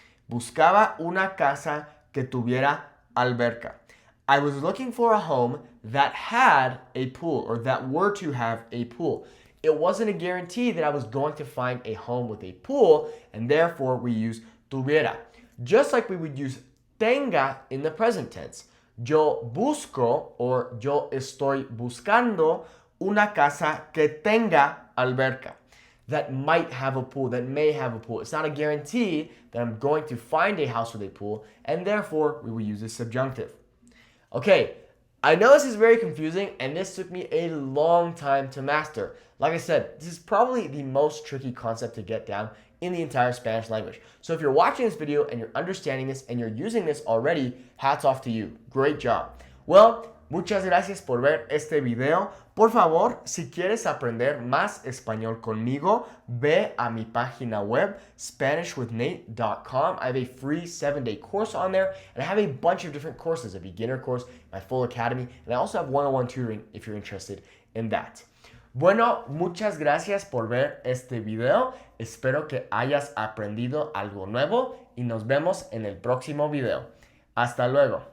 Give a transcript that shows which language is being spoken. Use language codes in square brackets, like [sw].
[es] Buscaba una casa que tuviera alberca. [en] I was looking for a home that had a pool, or that were to have a pool. It wasn't a guarantee that I was going to find a home with a pool, and therefore we use tuviera. Just like we would use tenga in the present tense. [es] Yo busco, or yo estoy buscando una casa que tenga alberca. [en] That might have a pool, that may have a pool. It's not a guarantee that I'm going to find a house with a pool, and therefore we will use a subjunctive. Okay, I know this is very confusing, and this took me a long time to master. Like I said, this is probably the most tricky concept to get down in the entire Spanish language. So if you're watching this video and you're understanding this and you're using this already, hats off to you. Great job. [es] Well, muchas gracias por ver este video. Por favor, si quieres aprender más español conmigo, ve a mi página web, SpanishWithNate.com. [en] I have a free 7-day course on there, and I have a bunch of different courses, a beginner course, my full academy, and I also have one-on-one tutoring if you're interested in that. [es] Bueno, muchas gracias por ver este video. Espero que hayas aprendido algo nuevo y nos vemos en el próximo video. Hasta luego.